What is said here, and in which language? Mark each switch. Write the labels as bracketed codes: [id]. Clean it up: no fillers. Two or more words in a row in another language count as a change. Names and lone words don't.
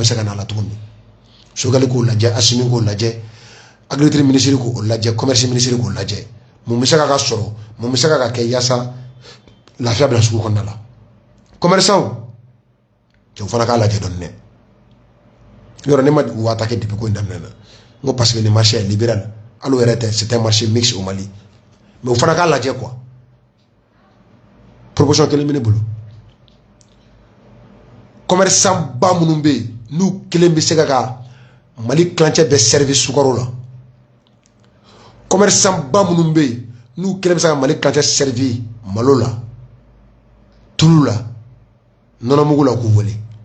[bm] se ka na a la cogo min Sogali k'o lajɛ Assimi k'o lajɛ [fr] agriculture ministre [bm] k'o lajɛ [fr] commerce ministre [bm] k'o lajɛ mun bɛ se ka sɔrɔ mun bɛ se ka kɛ yaasa lafiya bɛ sugu kɔnɔna la commerçant cɛw fana k'a lajɛ dɔɔni dɛ yɔrɔ ne ma u attaqué depuis ko in daminɛ na n ko [fr] parce que le marché est libéral [bm] hali o yɛrɛ tɛ [fr] c'est un marché mixte au Mali [bm] mais o fana k'a lajɛ quoi proportion kelen bɛ ne bolo commerçant ba minnu bɛ yen n'u kelen bɛ se ka Mali kilancɛ bɛɛ service sukaro la commerçant ba minnu bɛ yen n'u kelen bɛ se ka Mali kilancɛ service malo la tulu la nɔnɔmugu la k'u wele